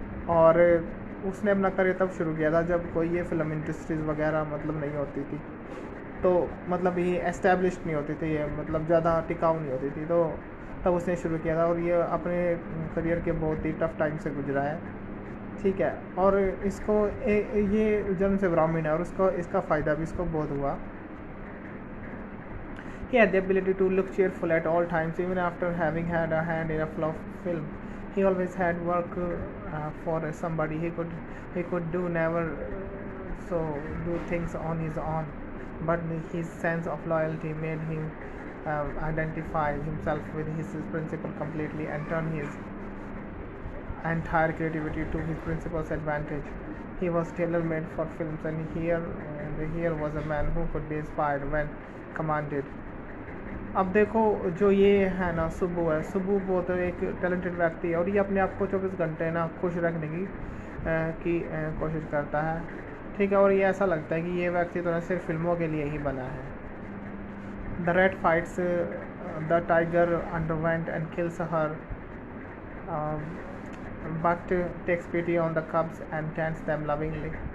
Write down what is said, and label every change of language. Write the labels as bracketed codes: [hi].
[hi] और उसने अपना करियर तब शुरू किया था जब कोई ये फिल्म इंडस्ट्रीज़ वगैरह मतलब नहीं होती थी, तो मतलब ये एस्टेब्लिश नहीं होती थी, ये मतलब ज़्यादा टिकाऊ नहीं होती थी, तो तब उसने शुरू किया था। और ये अपने करियर के बहुत ही टफ टाइम से गुजरा है, ठीक है। और इसको ये जन्म से ब्राह्मण है और उसको इसका फ़ायदा भी इसको बहुत हुआ। [en] He had the ability to look cheerful at all times, even after having had a hand in a flop film. He always had work for somebody. He could do never do things on his own, but his sense of loyalty made him identify himself with his principal completely and turn his entire creativity to his principal's advantage. He was tailor-made for films, and here was a man who could be inspired when commanded. [hi] अब देखो, जो ये है ना सुब्बू है, सुब्बू बहुत एक talented व्यक्ति है, और ये अपने आप को 24 घंटे ना खुश रखने की कोशिश करता है, ठीक है। और ये ऐसा लगता है कि ये व्यक्ति तो ना सिर्फ फिल्मों के लिए ही बना है। [en] The red fights the tiger underwent and kills her but takes pity on the cubs and tends them lovingly.